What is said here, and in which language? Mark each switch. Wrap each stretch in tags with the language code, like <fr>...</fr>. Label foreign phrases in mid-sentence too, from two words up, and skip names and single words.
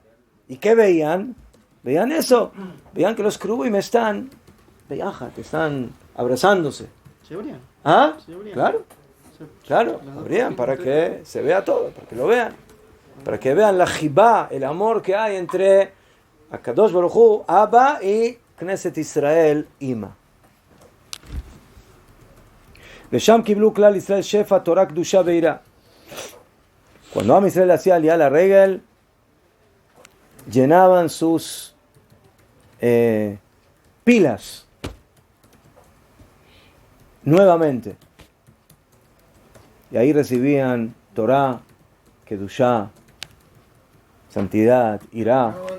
<es>¿Y qué veían? Veían eso. Veían que los Krubim están abrazándose. ¿Se abrían? ¿Ah? Se abrían. Claro, abrían para que se vea todo, para que lo vean. Para que vean la jibá, el amor que hay entre</es> <he>הקדוש ברוך הוא,</he> <es>Abba, y</es> <he>כנסת ישראל,</he> <es>Ima.</es> <he>ושם קיבלו כלל ישראל שפע תורה קדושה ויראה.</he> <es>Cuando</es> <he>עם ישראל</he> <es>hacía</es> <he>עלייה לרגל,</he> <es>llenaban sus pilas nuevamente. Y ahí recibían</es> <he>תורה קדושה,</he> <es>santidad, irá.</es>